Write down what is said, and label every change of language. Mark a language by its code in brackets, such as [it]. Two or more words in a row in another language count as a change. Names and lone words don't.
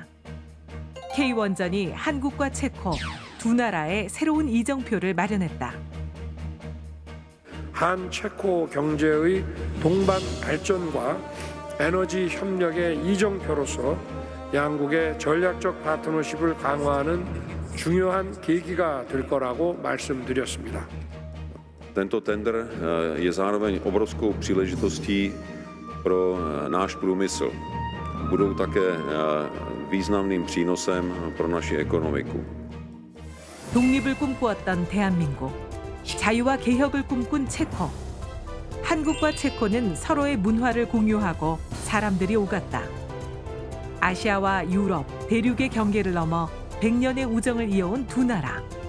[ko] K원전이 한국과 체코 두 나라의 새로운 이정표를 마련했다. 한 체코 경제의 동반 발전과 에너지 협력의 이정표로서 양국의 전략적 파트너십을 강화하는 중요한 계기가 될 거라고 말씀드렸습니다. [cs] Tento tender je zároveň obrovskou příležitostí pro náš průmysl. Budou také významným přínosem pro naši ekonomiku. [ko] 독립을 꿈꾸었던 대한민국, 자유와 개혁을 꿈꾼 체코. 한국과 체코는 서로의 문화를 공유하고 사람들이 오갔다. 아시아와 유럽, 대륙의 경계를 넘어 100년의 우정을 이어온 두 나라.